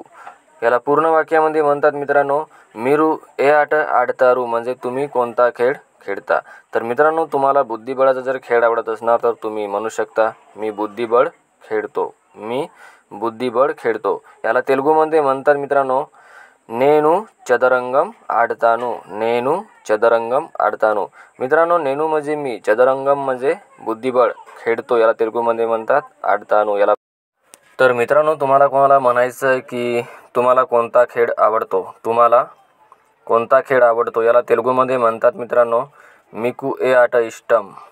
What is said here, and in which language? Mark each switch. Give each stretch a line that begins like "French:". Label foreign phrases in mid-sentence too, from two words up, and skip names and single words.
Marathi: याला पूर्ण वाक्यामध्ये म्हणतात मित्रांनो
Telugu: మీరు ఏ ఆట ఆడతారు
Marathi: म्हणजे तुम्ही कोणता खेळ खेळता. तर मित्रांनो तुम्हाला बुद्धिबळाचा जर खेळ आवडत असणार तर तुम्ही म्हणू शकता मी बुद्धिबळ खेळतो. मी बुद्धिबळ खेळतो. याला तेलुगुमध्ये म्हणतात मित्रांनो
Telugu: నేను చదరంగం ఆడతాను. నేను చదరంగం ఆడతాను.
Marathi: मित्रांनो नेनू म्हणजे मी, चदरंगम म्हणजे बुद्धिबळ खेळतो याला तेलुगुमध्ये म्हणतात आडतानु. याला तर मित्रांनो तुम्हाला कोणाला म्हणायचं आहे की तुम्हाला कोणता खेळ आवडतो? तुम्हाला कोणता खेळ आवडतो याला तेलुगुमध्ये म्हणतात मित्रांनो
Telugu: మీకు ఏ ఆట ఇష్టం.